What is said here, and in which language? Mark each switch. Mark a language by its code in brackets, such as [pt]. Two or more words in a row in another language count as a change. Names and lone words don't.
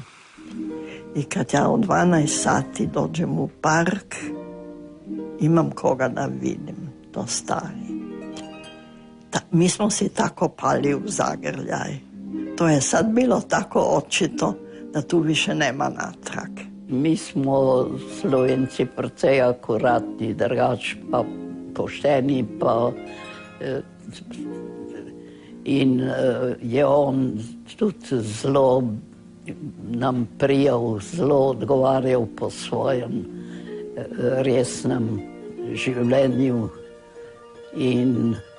[hr] I kad ja u 12 sati dođem u park, imam koga da vidim, to stari. Mi smo si tako pali u zagrljaj. To je sad bilo tako očito da tu više nema natrag. [sl] Mi smo Slovenci precej akuratni, drugač pa pošteni, pa in je on tudi zelo nam prijal, zelo odgovarjal po svojem resnem življenju in